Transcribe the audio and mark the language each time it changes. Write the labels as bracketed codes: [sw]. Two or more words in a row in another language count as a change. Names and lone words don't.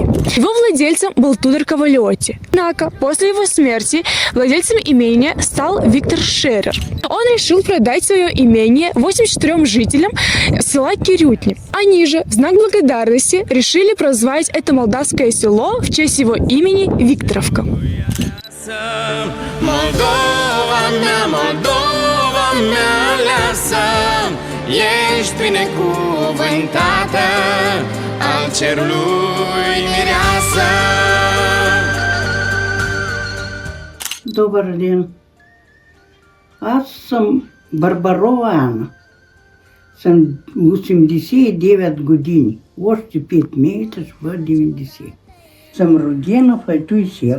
[ru] Его владельцем был Тудор Кавалиотти. Однако после его смерти владельцем имения стал Виктор Шерер. Он решил продать свое имение 84 жителям села Кирютни. Они же в знак благодарности решили прозвать это молдавское село в честь его имени Викторовка. [ro] Moldova mea aleasă, ești binecuvântată, al cerului mireasă. [bg] Добър ден! Аз съм Барбарова Ана. Съм 89 години. Още 5 месеца ще бъда 90. Съм родена в Айтуй село.